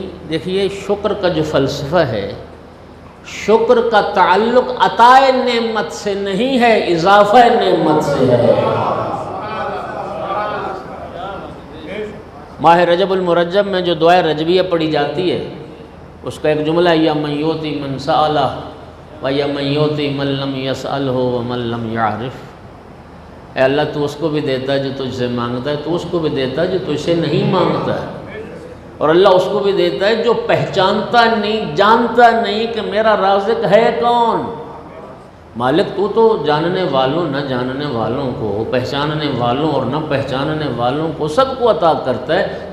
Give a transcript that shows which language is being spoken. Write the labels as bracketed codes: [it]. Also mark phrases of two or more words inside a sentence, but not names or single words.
[ur] دیکھیے شکر کا جو فلسفہ ہے، شکر کا تعلق عطائے نعمت سے نہیں ہے، اضافہ نعمت سے ہے۔ ماہ رجب المرجب میں جو دعائے رجبیہ پڑھی جاتی ہے اس کا ایک جملہ ہے، [ar] یا من یؤتی من سألہ و یا من یؤتی من لم یسألہ و من لم یعرف۔ [ur] اے اللہ تو اس کو بھی دیتا ہے جو تجھ سے مانگتا ہے، تو اس کو بھی دیتا ہے جو تجھ سے نہیں مانگتا ہے، اور اللہ اس کو بھی دیتا ہے جو پہچانتا نہیں، جانتا نہیں کہ میرا رازق ہے کون۔ مالک تو جاننے والوں نہ جاننے والوں کو، پہچاننے والوں اور نہ پہچاننے والوں کو سب کو عطا کرتا ہے۔